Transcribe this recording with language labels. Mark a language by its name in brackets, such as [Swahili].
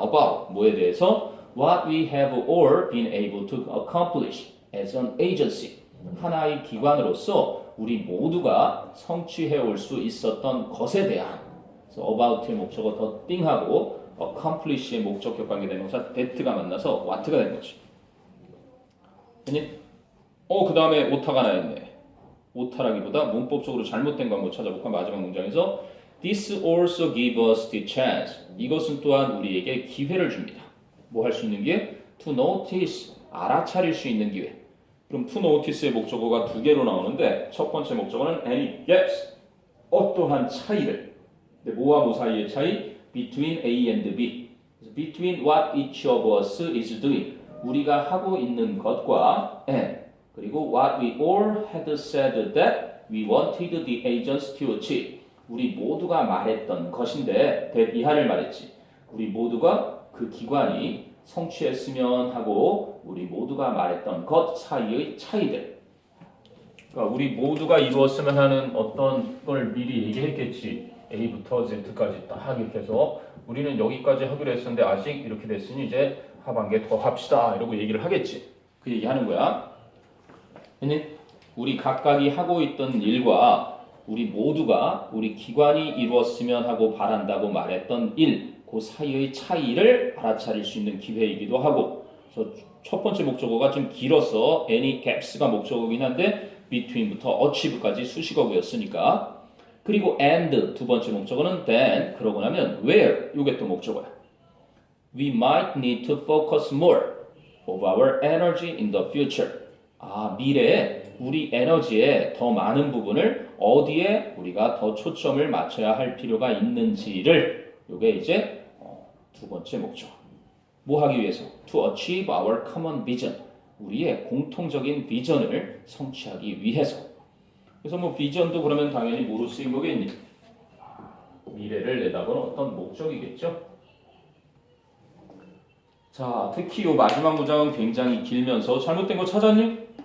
[English] about [Korean] 뭐에 대해서 [English] what we have all been able to accomplish as an agency, [Korean] 하나의 기관으로서 우리 모두가 성취해 올 수 있었던 것에 대한. 그래서 about의 목적어 더 띵하고 accomplish의 목적격 관계대명사 that가 만나서 what가 된 거지. 그 다음에 오타가 나 있네. 오타라기보다 문법적으로 잘못된 거 한번 찾아볼까? 마지막 문장에서 [English] This also gives us the chance. [Korean] 이것은 또한 우리에게 기회를 줍니다. 뭐 할 수 있는 기회? [English] To notice, [Korean] 알아차릴 수 있는 기회. 그럼 to notice의 목적어가 두 개로 나오는데 첫 번째 목적어는 [English] any gaps, [Korean] 어떠한 차이를. 근데 뭐와 뭐 사이의 차이? [English] Between A and B. Between what each of us is doing. [Korean] 우리가 하고 있는 것과 [English] and [Korean] 그리고 [English] what we all had said that we wanted the agents to achieve. [Korean] 우리 모두가 말했던 것인데 that 이하를 말했지. 우리 모두가 그 기관이 성취했으면 하고 우리 모두가 말했던 것 사이의 차이들. 그러니까 우리 모두가 이루었으면 하는 어떤 걸 미리 얘기했겠지. A부터 Z까지 딱 이렇게 해서 우리는 여기까지 하기로 했었는데 아직 이렇게 됐으니 이제 하반기에 더 합시다 이러고 얘기를 하겠지. 그 얘기하는 거야. 우리 각각이 하고 있던 일과 우리 모두가 우리 기관이 이루었으면 하고 바란다고 말했던 일, 그 사이의 차이를 알아차릴 수 있는 기회이기도 하고. 그래서 첫 번째 목적어가 좀 길어서 [English] any gaps [Korean] 가 목적어긴 한데 between부터 achieve까지 수식어구였으니까. 그리고 and 두 번째 목적어는 then, 그러고 나면 where, 이게 또 목적어야. [English] We might need to focus more of our energy in the future. [Korean] 미래에 우리 에너지의 더 많은 부분을 어디에 우리가 더 초점을 맞춰야 할 필요가 있는지를, 이게 이제 두 번째 목적. 뭐 하기 위해서? [English] To achieve our common vision. [Korean] 우리의 공통적인 비전을 성취하기 위해서. 그래서 뭐 비전도 그러면 당연히 뭐로 쓰인 거겠니? 미래를 내다보는 어떤 목적이겠죠? 자, 특히 이 마지막 문장은 굉장히 길면서 잘못된 거 찾았니?